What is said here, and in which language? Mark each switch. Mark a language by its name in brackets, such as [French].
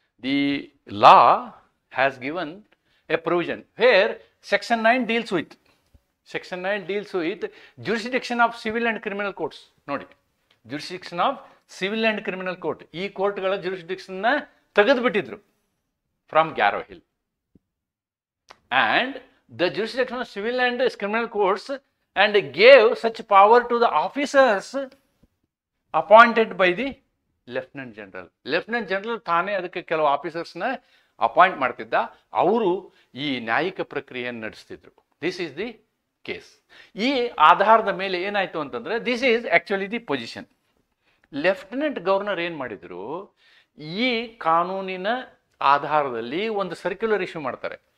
[English] The law has given a provision where section 9 deals with Section 9 deals with jurisdiction of civil and criminal courts. ನೋಡಿ, jurisdiction of civil and criminal court. [Kannada] ಈ ಕೋರ್ಟ್ಗಳ jurisdictionನ ತೆಗೆದುಬಿಟ್ಟಿದ್ರು [English] From Garo hill. And the jurisdiction of civil and criminal courts and gave such power to the officers appointed by the lieutenant general. [Kannada] Lieutenant general ತಾನೇ ಅದಕ್ಕೆ ಕೆಲವು ಆಫೀಸರ್ಸ್ನ appoint ಮಾಡ್ತಿದ್ದ. ಅವರು ಈ ನ್ಯಾಯಿಕ ಪ್ರಕ್ರಿಯೆಯನ್ನು ನಡೆಸ್ತಿದ್ರು. [English] This is the case. [Kannada] ಈ ಆಧಾರದ ಮೇಲೆ ಏನಾಯಿತು ಅಂತಂದರೆ, [English] This is actually the position. [Kannada] Lieutenant governor ಏನು ಮಾಡಿದರು, ಈ ಕಾನೂನಿನ ಆಧಾರದಲ್ಲಿ ಒಂದು ಸರ್ಕ್ಯುಲರ್ ಇಶ್ಯೂ ಮಾಡ್ತಾರೆ.